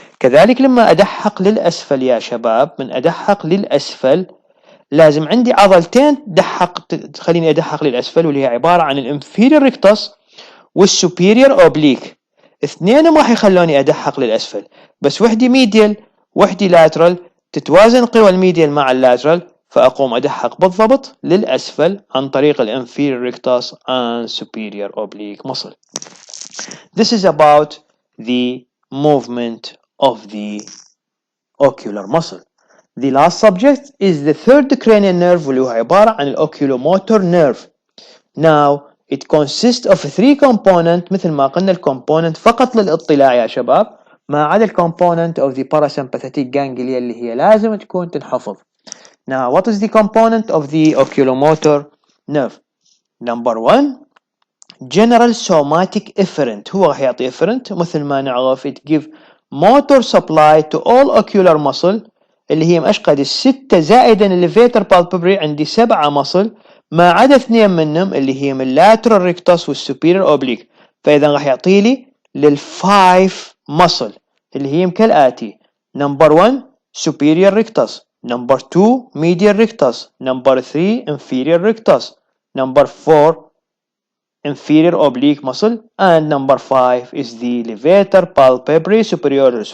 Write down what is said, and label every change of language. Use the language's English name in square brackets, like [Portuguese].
[Arabic] كذلك لما أدحق للأسفل يا شباب، من أدحق للأسفل لازم عندي عضلتين تخليني أدحق للأسفل واللي هي عبارة عن الانفيريور ريكتس والسوبيريور أوبليك، اثنينهم راح يخلوني أدحق للأسفل بس وحدي ميديال وحدي لاترال، تتوازن قوى الميديال مع اللاترال فأقوم أدحق بالضبط للأسفل عن طريق الانفيريور [English] rectus and superior oblique muscle. This is about the movement of the ocular muscle. The last subject is the third cranial nerve [Arabic] واللي هو عبارة عن [English] oculomotor nerve. Now it consists of three components [Arabic] مثل ما قلنا الكومبوننت فقط للاطلاع يا شباب ما عدا الكومبوننت [English] of the parasympathetic ganglia [Arabic] اللي هي لازم تكون تنحفظ. [English] Now, what is the component of the oculomotor nerve? Number one, general somatic efferent. [Arabic] هو راح يعطي [English] efferent [Arabic] مثل ما نعرف [English] it give motor supply to all ocular muscle [Arabic] اللي هي مشقد الستة زائدا [English] levator palpebrae [Arabic] عندي [English] 7 muscle [Arabic] ما عدا اثنين منهم اللي هي من اللاترال ريكتس والسوبيريور اوبليك. فاذا راح يعطي لي للفايف ماسل اللي هي كالاتي: نمبر 1 [English] superior rectus, number 2 medial rectus, number 3 inferior rectus, number 4 inferior oblique muscle, and number 5 is the levator palpebrae superioris.